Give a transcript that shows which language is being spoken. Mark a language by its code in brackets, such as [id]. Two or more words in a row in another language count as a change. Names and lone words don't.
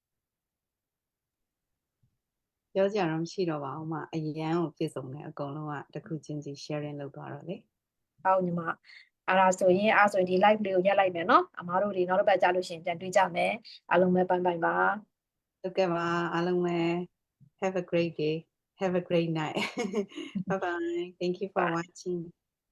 [my] ပြောကြရတော့မရှိတော့ပါဘူးမအရန်ကိုပြည့်စုံတယ်အကုန်လုံးကတစ်ခုချင်းစီ sharing လုပ်သွားတော့လေ ဟုတ်ညီမအဲ့ဒါဆိုရင်ဒီ live လေးကိုရက်လိုက်မယ်နော်အမားတို့တွေနောက်တစ်ပတ်ကြာလို့ရှိရင်ပြန်တွေ့ကြမယ်အားလုံးပဲ [en] bye bye [my] ပါ ဟုတ်ကဲ့ပါအားလုံးပဲ [en] have a great day have a great night bye bye thank you for watching